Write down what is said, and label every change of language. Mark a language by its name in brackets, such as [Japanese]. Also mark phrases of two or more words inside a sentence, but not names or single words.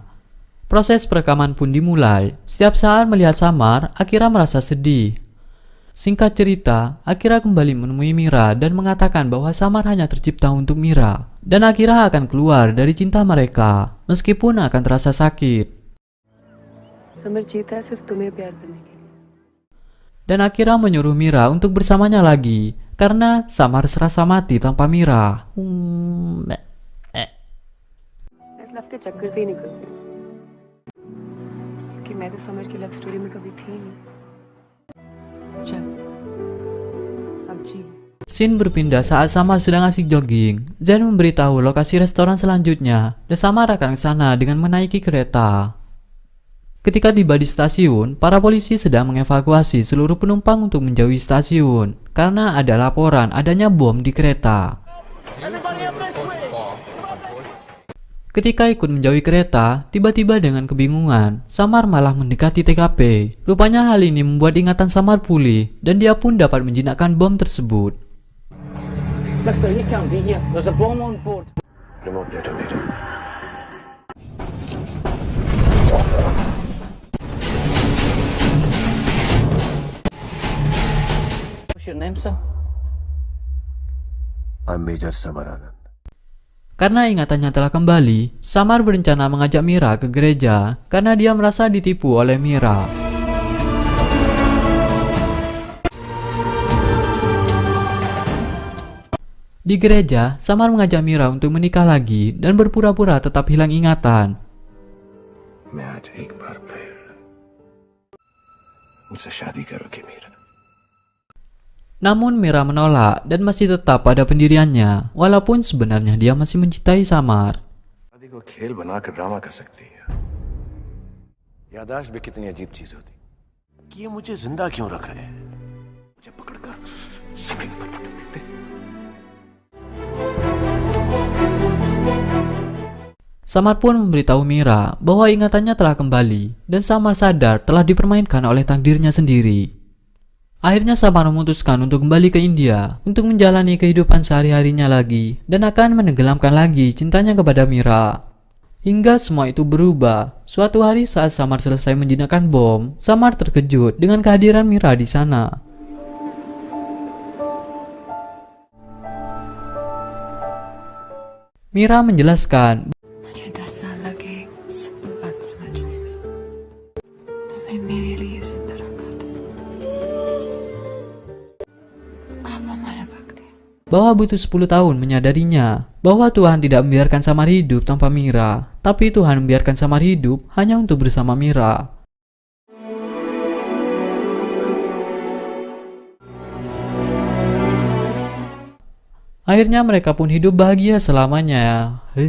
[Indonesian] Proses perekaman pun dimulai. Setiap saat melihat Samar, Akira merasa sedih. Singkat cerita, Akira kembali menemui Mira dan mengatakan bahwa Samar hanya tercipta untuk Mira, dan Akira akan keluar dari cinta mereka, meskipun akan terasa sakit. [Hindi] समर जीता है सिर्फ तुम्हें प्यार करने के लिए. [Indonesian] Dan Akira menyuruh Mira untuk bersamanya lagi, karena Samar serasa mati tanpa Mira. [Hindi] इस लव के चक्कर से ही निकलती हूँ, क्योंकि मैं तो समर की [English] love story [Hindi] में कभी थी नहीं. चल, अब जी. [Indonesian] Scene berpindah saat Samar sedang asik jogging. Zen memberitahu lokasi restoran selanjutnya, dan Samar akan ke sana dengan menaiki kereta. Ketika tiba di stasiun, para polisi sedang mengevakuasi seluruh penumpang untuk menjauhi stasiun karena ada laporan adanya bom di kereta. Ketika ikut menjauhi kereta, tiba-tiba dengan kebingungan, Samar malah mendekati TKP. Rupanya hal ini membuat ingatan Samar pulih dan dia pun dapat menjinakkan bom tersebut. [English] remote data [Hindi] भेजो। [English] What's your name, sir? I'm Major Samaranand. [Indonesian] Karena ingatannya telah kembali, Samar berencana mengajak Mira ke gereja karena dia merasa ditipu oleh Mira. Di gereja, Samar mengajak Mira untuk menikah lagi dan berpura-pura tetap hilang ingatan. [Hindi] मैं आज एक बार फिर मुझसे शादी करोगी मीरा? [Indonesian] Namun Mira menolak dan masih tetap pada pendiriannya, walaupun sebenarnya dia masih mencintai Samar. [Hindi] शादी को खेल बनाकर ड्रामा कर सकती है। याददाश्त भी कितनी अजीब चीज होती कि ये मुझे जिंदा क्यों रख रहे हैं? मुझे पकड़कर जमीन पर पटक देते। [Indonesian] Samar pun memberitahu Mira bahwa ingatannya telah kembali dan Samar sadar telah dipermainkan oleh takdirnya sendiri. Akhirnya Samar memutuskan untuk kembali ke India untuk menjalani kehidupan sehari-harinya lagi dan akan menenggelamkan lagi cintanya kepada Mira. Hingga semua itu berubah. Suatu hari saat Samar selesai menjinakkan bom, Samar terkejut dengan kehadiran Mira di sana. Mira menjelaskan [Hindi] मुझे 10 साल लगे एक सिंपल बात समझने में. तुम्हें मेरे लिए जिंदा रखा था. अब हमारा वक्त है. [Indonesian] bahwa butuh 10 tahun menyadarinya bahwa Tuhan tidak membiarkan Samar hidup tanpa Mira, tapi Tuhan membiarkan Samar hidup hanya untuk bersama Mira. Akhirnya mereka pun hidup bahagia selamanya.